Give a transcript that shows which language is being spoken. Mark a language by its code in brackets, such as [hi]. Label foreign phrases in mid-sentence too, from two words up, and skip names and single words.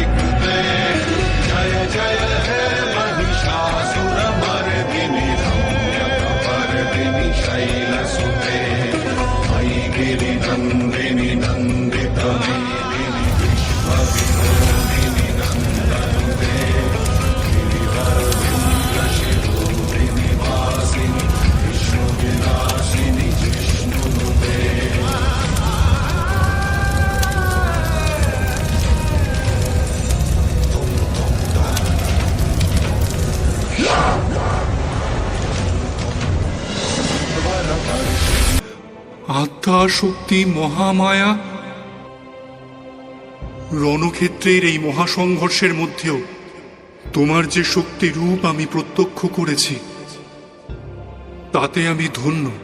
[sa] कृते जय जय हे महिषासुर मर्दिनी रम्य कपर्दिनी शैलसुते मयि गिरि नन्दिनी नन्दित मेदिनी विश्वविनोदिनी नन्दनुते गिरिवरविन्द्र शिरोधिनि वासिनि विष्णुविलासिनि जिष्णुनुते। [bn] আত্মা শক্তি মহামায়া, রণক্ষেত্রের এই মহাসংঘর্ষের মধ্যেও তোমার যে শক্তি রূপ আমি প্রত্যক্ষ করেছি, তাতে আমি ধন্য।